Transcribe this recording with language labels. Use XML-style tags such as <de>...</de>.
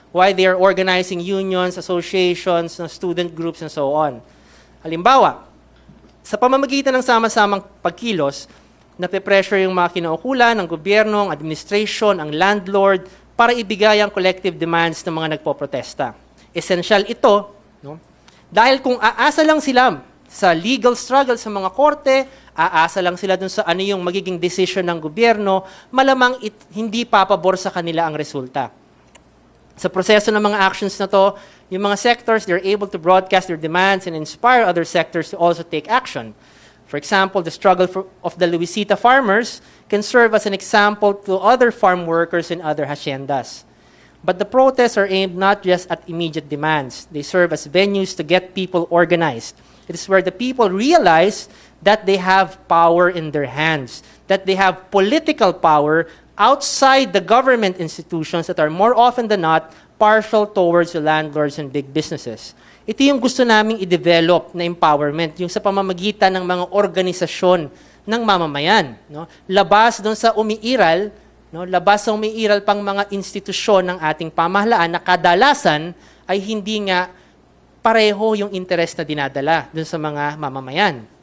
<en>Why they are organizing unions, associations, student groups, and so on.</en> <tl>Halimbawa, Sa pamamagitan ng sama-samang pagkilos, nape-pressure yung mga kinaukulan ng gobyerno, ang administration, ang landlord, para ibigay ang collective demands ng mga nagpoprotesta. Essential ito, no? Dahil kung aasa lang sila sa legal struggle sa mga korte, aasa lang sila dun sa ano yung magiging decision ng gobyerno, malamang hindi papabor sa kanila ang resulta. Sa proseso ng mga actions na to, yung mga sectors,</tl> <en>they're able to broadcast their demands and inspire other sectors to also take action. For example, the struggle of the Luisita farmers can serve as an example to other farm workers and other haciendas. But the protests are aimed not just at immediate demands. They serve as venues to get people organized. It is where the people realize that they have power in their hands, that they have political power outside the government institutions that are more often than not partial towards the landlords and big businesses.</en> <tl>Ito yung gusto naming i-develop na empowerment, yung sa pamamagitan ng mga organisasyon ng mamamayan. No? Labas doon sa umiiral, no? Labas sa umiiral pang mga institusyon ng ating pamahalaan na kadalasan ay hindi nga pareho yung interest na dinadala doon sa mga mamamayan.</tl>